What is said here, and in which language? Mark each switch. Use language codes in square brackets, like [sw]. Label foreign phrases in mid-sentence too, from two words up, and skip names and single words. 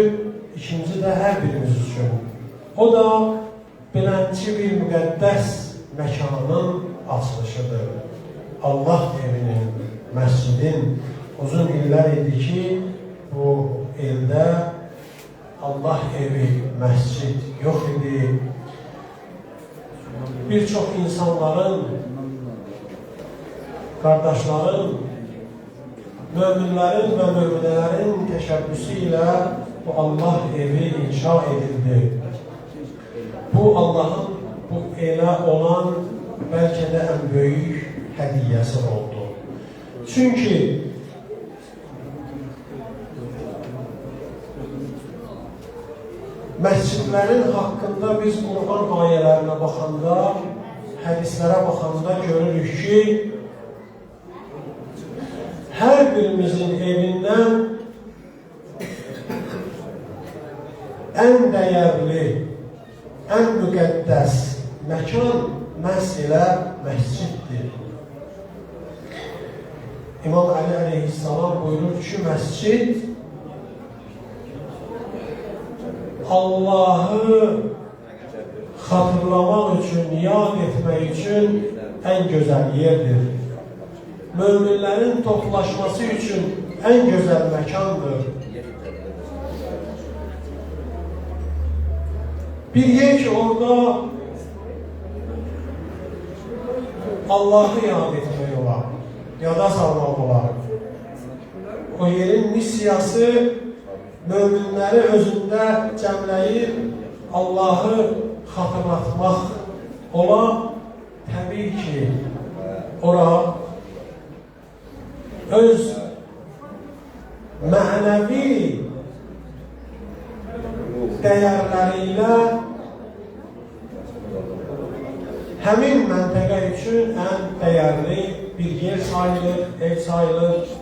[az] İkinci də hər birimiz üçün. O da beləncə bir müqəddəs məkanın açılışıdır. Allah evinin, məscidin uzun illər idi ki, bu ildə Allah evi, məscid yox idi. [tr] Birçok insanların, kardeşlerin, müminlerin ve müminelerin teşebbüsüyle bu Allah evi inşa edildi. Bu Allah'ın bu ele olan belki de en büyük hediyesi oldu. [az] Çünkü məscidlərin haqqında biz Qur'an ayələrinə baxanda, hədislərə baxanda görürük ki, hər birimizin evindən ən dəyərli, ən müqəddəs məkan məhz elə məsciddir. İmam Əli əleyhissalam buyurur ki, məscid [tr] Allah'ı hatırlamak için, yad etmek için en güzel yerdir. Müminlerin toplaşması için en güzel mekandır. [az] Bir yer ki orada Allah'ı yad etmək olar, yada salmaq olar. O yerin misyası müminləri özündə cəmləyib Allah'ı hatırlatmaq ola. Təbii ki, ora öz mənəvi dəyərləriyle həmin məntəqə üçün ən dəyərli bir yer sayılır, ev sayılır.